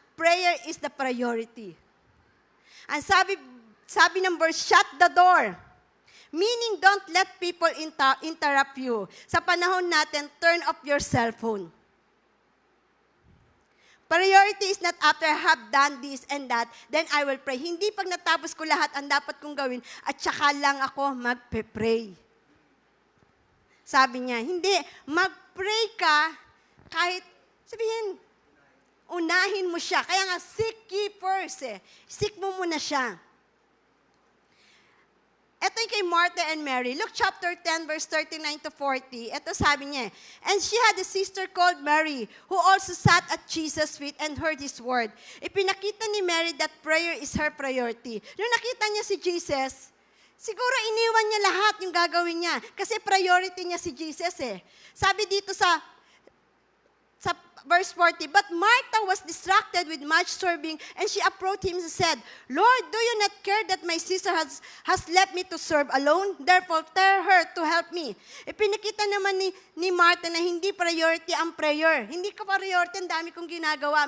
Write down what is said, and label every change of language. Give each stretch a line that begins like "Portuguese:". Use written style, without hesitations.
English: Prayer is the priority.
Filipino: Ang sabi ng
English: verse, shut the door. Meaning, don't let people interrupt you.
Filipino: Sa panahon natin,
English: turn off your cellphone. Priority is not after I have done this and that, then I will pray.
Filipino: Hindi pag natapos ko lahat ang dapat kong gawin, at saka lang ako magpe-pray. Sabi niya, hindi, mag-pray ka kahit, sabihin, unahin mo siya. Kaya nga,
English: seek ye first
Filipino: eh. Seek mo muna siya. Ito yung kay Martha and Mary. Luke chapter 10, verse 39 to 40. Ito sabi niya,
English: and she had a sister called Mary, who also sat at Jesus' feet and heard his word.
Filipino: Ipinakita ni Mary
English: that prayer is her priority.
Filipino: Nung nakita niya si Jesus, siguro iniwan niya lahat yung gagawin niya. Kasi priority niya si Jesus eh. Sabi dito sa verse 40,
English: but Martha was distracted with much serving, and she approached him and said, Lord, do you not care that my sister has left me to serve alone? Therefore, tell her to help me.
Filipino: Ipinakita naman ni Martha na hindi priority ang prayer. Hindi ka priority, ang dami kong ginagawa.